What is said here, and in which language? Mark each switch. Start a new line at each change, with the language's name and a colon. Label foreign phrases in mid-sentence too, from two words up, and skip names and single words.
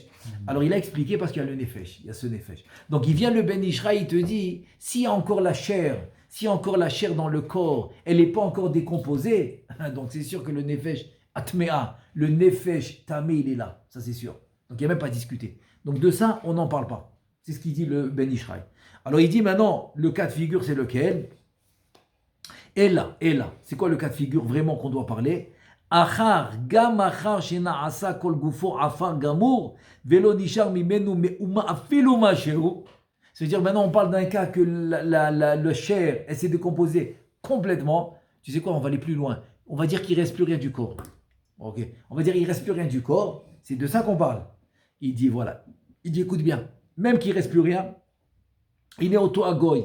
French: Alors, il a expliqué parce qu'il y a le nefesh, il y a ce nefesh. Donc, il vient le Ben Ishraï, il te dit, s'il y a encore la chair dans le corps, elle n'est pas encore décomposée, donc c'est sûr que le
Hebrew: נפש הטמאה,
French: le
Hebrew: נפש טמא,
French: il est là, ça c'est sûr. Donc, il n'y a même pas à discuter. Donc, de ça, on n'en parle pas. C'est ce qu'il dit le Ben Ishraï. Alors, il dit maintenant, le cas de figure, c'est lequel? Et là, c'est quoi le cas de figure vraiment qu'on doit parler?
Hebrew: אחר גם אחר שנעשה כל גופו עפר גמור ולא נשאר ממנו מאומה אפילו משהו.
French: C'est-à-dire maintenant on parle d'un cas que le chair elle s'est décomposée complètement. Tu sais quoi, on va aller plus loin. On va dire qu'il ne reste plus rien du corps. Ok. On va dire qu'il ne reste plus rien du corps. C'est de ça qu'on parle. Il dit voilà. Il dit écoute bien. Même qu'il ne reste plus rien, il est
Hebrew: אותו הגוי.